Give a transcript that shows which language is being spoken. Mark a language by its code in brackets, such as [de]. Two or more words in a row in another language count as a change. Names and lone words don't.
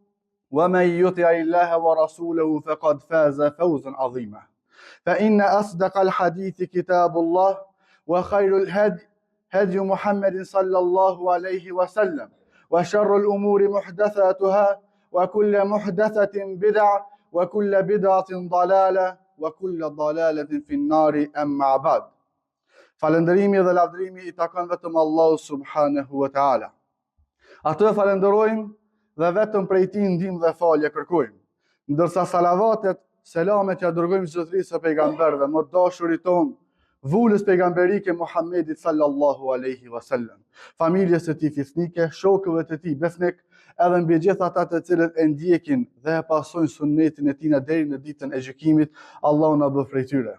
[ar] ومن يطع الله ورسوله فقد فاز فوزا عظيما فإن أصدق الحديث كتاب الله وخير الهدي هدي محمد صلى الله عليه وسلم وشر الأمور محدثاتها وكل محدثة بدعة وكل بدعة ضلالة وكل ضلالة في النار أما بعد. [sq] Falëndërimi dhe lavdërimi i takon vetëm Allahu [ar] سبحانه وتعالى. [sq] Atë falenderojmë dhe vetëm prej tij ndihmë dhe falje kërkojmë. Ndërsa salavatet, selamet ja dërgojmë zotërisë së pejgamberëve, më dashurit ton, vulës pejgamberike Muhammedit [ar] صلى الله عليه وسلم, [sq] familjes së tij fisnike, shokëve të tij besnik, edhe mbi gjithë ata të cilët e ndjekin dhe e pasojnë sunnetin e tij deri në ditën e gjykimit, Allahu na bëf prej tyre.